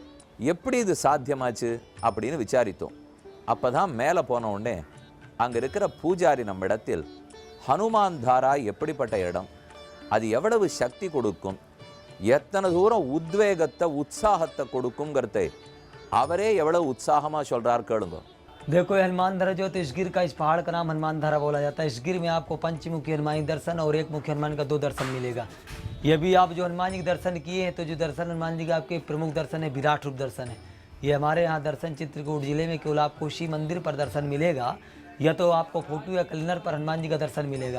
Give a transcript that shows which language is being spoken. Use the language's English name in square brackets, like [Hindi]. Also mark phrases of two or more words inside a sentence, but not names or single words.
[Tamil] எப்படி இது சாத்தியமாச்சு அப்படின்னு விசாரித்தோம். அப்போ தான் மேலே போன உடனே அங்கே இருக்கிற பூஜாரி நம்ம இடத்தில் ஹனுமான் தாரா எப்படிப்பட்ட இடம், அது எவ்வளவு சக்தி கொடுக்கும், எத்தனை தூரம் உத்வேகத்தை உற்சாகத்தை கொடுக்குங்கிறதை அவரே எவ்வளவு உற்சாகமாக சொல்கிறார் கேளுங்க. [Hindi] देखो ये हनुमान धारा जो तो इस गिर का, इस पहाड़ का नाम हनुमान धारा बोला जाता है। इस गिर में आपको पंचमुखी हनुमान दर्शन और एक मुखी हनुमान का 2 दर्शन मिलेगा। ये भी आप जो हनुमान जी के दर्शन किए हैं तो जो दर्शन हनुमान जी का आपके प्रमुख दर्शन है विराट रूप दर्शन है। ये हमारे यहाँ दर्शन चित्रकूट जिले में केवल आपको शिव मंदिर पर दर्शन मिलेगा या तो आपको फोटो या कैलेंडर पर हनुमान जी का दर्शन मिलेगा।